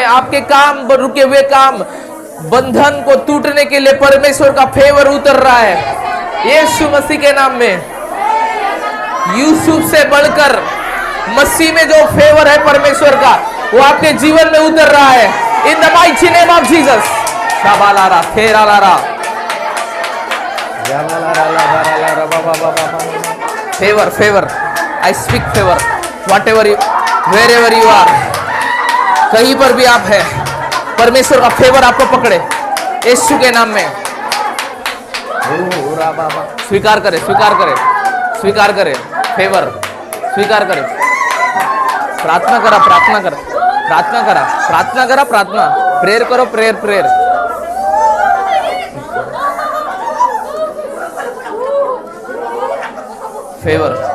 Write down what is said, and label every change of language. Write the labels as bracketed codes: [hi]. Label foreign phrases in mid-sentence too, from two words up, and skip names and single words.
[hi] आपके काम रुके हुए काम, बंधन को टूटने के लिए परमेश्वर का फेवर उतर रहा है यीशु मसीह के नाम में। यूसुफ से बढ़कर मसीह में जो फेवर है परमेश्वर का, वो आपके जीवन में उतर रहा है [en] in the mighty name of Jesus. शाबालारा फेरालारा फेवर फेवर। I speak favor what ever you, where ever you are, [hi] कहीं पर भी आप है, परमेश्वर का फेवर आपको पकड़े यीशु के नाम में। स्वीकार करे स्वीकार करे स्वीकार करे फेवर, स्वीकार करे। प्रार्थना करा प्रार्थना करा प्रार्थना करा प्रार्थना करा प्रार्थना, प्रेयर करो प्रेयर प्रेयर फेवर।